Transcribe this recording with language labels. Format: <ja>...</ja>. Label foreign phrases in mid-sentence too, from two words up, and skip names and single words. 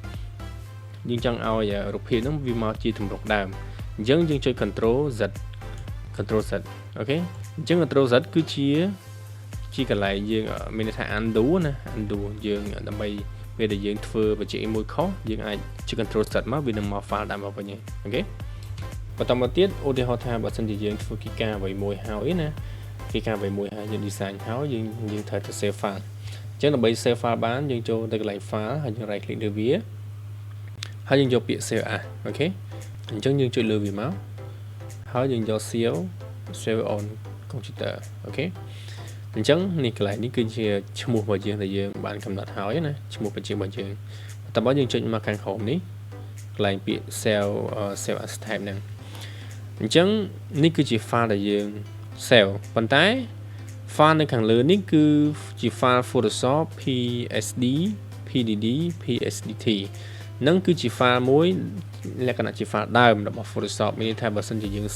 <km>រូបភាពហ្នឹងវាមកជាទម្រង់ដើមអញ្ចឹងយើងចុច</km> <en>control z</en> <km>អូខេអញ្ចឹង</km> <en>control z</en> <km>គឺជាកន្លែងយើងមានន័យថា undo ណា undo យើងដើម្បីពេលដែលយើងធ្វើបច្ចេកមួយខុសយើងអាចចុច</km> <en>control z</en> <km>មកវានឹងមក file ដើមមកវិញអូខេបន្តមកទៀតឧទាហរណ៍ថាបើសិនជាយើងធ្វើគីការអ្វីមួយហើយណា គីការអ្វីមួយហើយយើង design ហើយយើងត្រូវទៅ</km> <en>save file</en> <km>អញ្ចឹងដើម្បី</km> <en>save file</en> <km>បានយើងចូលទៅកន្លែង file ហើយយើង</km> <en>right click</en> <km>លើវាហើយយើងយកពាក្យ</km> <en>save as</en> <km>អូខេអញ្ចឹងយើងចុចលើវាមកហើយយើងយក</km> <en>save on computer</en> <km>អូខេអញ្ចឹងនេះក ន្លែងនេះគឺជាឈ្មោះរបស់យើងដែលយើងបានកំណត់ហើយណាឈ្មោះបញ្ជីរបស់យើងតើបើយើងចុចមកខាងក្រោមនេះកន្លែងពាក្យ</km> <en>save as type</en> <km>ហ្នឹងអញ្ចឹងនេះគឺជា file ដែលយើង save ប៉ុន្តែ file នៅខាងលើនេះគឺជា file Photoshop PSD PDD PSDT នឹងគឺជា file មួយលក្ខណៈជា file ដើមរបស់ Photoshop មានន័យថាបើសិនជាយើង</km>